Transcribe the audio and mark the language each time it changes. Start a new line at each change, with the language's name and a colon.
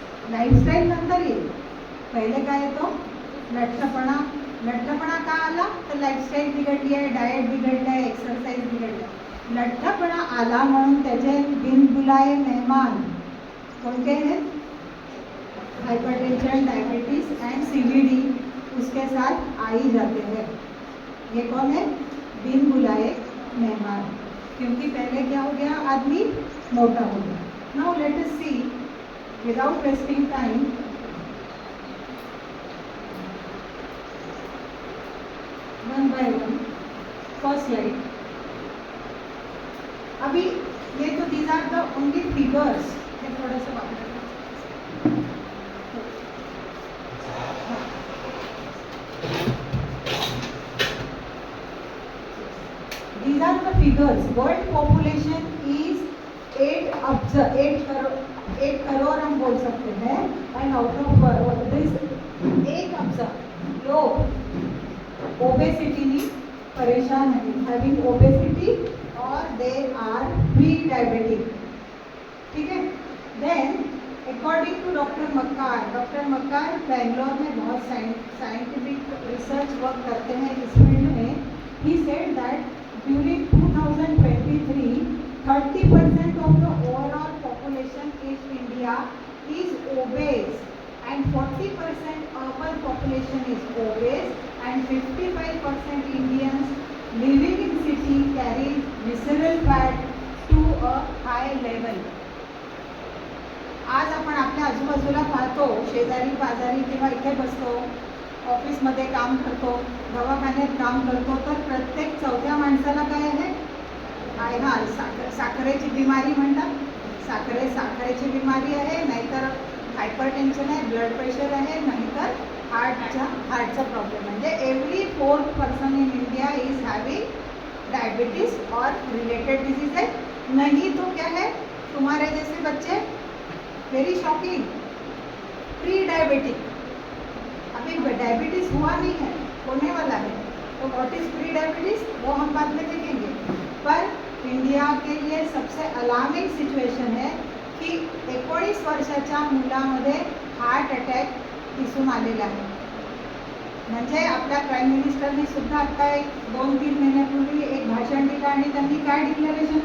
Marathi: Lifestyle नंतर येईल. पहिले काय येतो? लठ्ठपणा. लठ्ठपणा का आला? तर लाईफस्टाईल बिघडली आहे, डाएट बिघडलं आहे, एक्सरसाइज बिघडलं. लठ्ठपणा आला म्हणून त्याचे
Hindi: बिनबुलाए मेहमान
Marathi: कोणते हैं?
Hindi: हाइपरटेंशन, डायबिटीज एंड CVD उसके साथ आ ही जाते हैं. ये कौन है? बिनबुलाए मेहमान. क्योंकि पहले क्या हो गया? आदमी मोटा हो गया.
English: Now let us see without wasting time. One by one. First slide.
Hindi: अभी ये तो
English: These are the only figures.
Hindi: ये थोड़ा सा बात
English: these are the figures. World population is
Hindi: 8 crore हम बोल सकते हैं.
English: and out of this
Hindi: 1 अब्ज लोग ओबेसिटी नी परेशान है,
English: Having obesity और they are pre diabetic.
Hindi: ठीक है.
English: then according to
Hindi: डॉक्टर मक्कार बेंगलोर में बहुत साइंटिफिक रिसर्च वर्क करते हैं इस फील्ड में.
English: He said that during 2023 30% of the overall population in India is obese and 40% urban population is obese and 55% Indians living in city carry visceral fat to a high level.
Marathi: आज आपण आपल्या आजूबाजूला पाहतो, शेजारी पाजारी किंवा इथे बसतो, ऑफिसमध्ये काम करतो, दवाखान्यात काम करतो, तर प्रत्येक चौथ्या माणसाला काय आहे? साखरेची बिमारी म्हणतात. साखरेची बिमारी आहे, नाहीतर हायपरटेन्शन आहे, ब्लड प्रेशर आहे, नाहीतर हार्टचा प्रॉब्लेम. म्हणजे
English: every 4th person in India is having diabetes
Hindi: और रिलेटेड डिजीज है. नहीं तो क्या है? तुम्हारे जैसे बच्चे
English: Very shocking pre diabetic.
Hindi: अभी डायबिटीज हुआ नहीं है, होने वाला है. तो
English: what is pre diabetes
Hindi: वो हम बाद में देखेंगे. पर इंडिया के लिए सबसे अलार्मिंग सिच्युएशन है की
Marathi: 19 वर्षाच्या मुलामध्ये हार्ट अटॅक दिसून आलेला आहे. म्हणजे आपल्या प्राईम मिनिस्टरनी सुद्धा आता एक 2-3 महिन्यापूर्वी एक भाषण दिलं आणि त्यांनी काय डिक्लेरेशन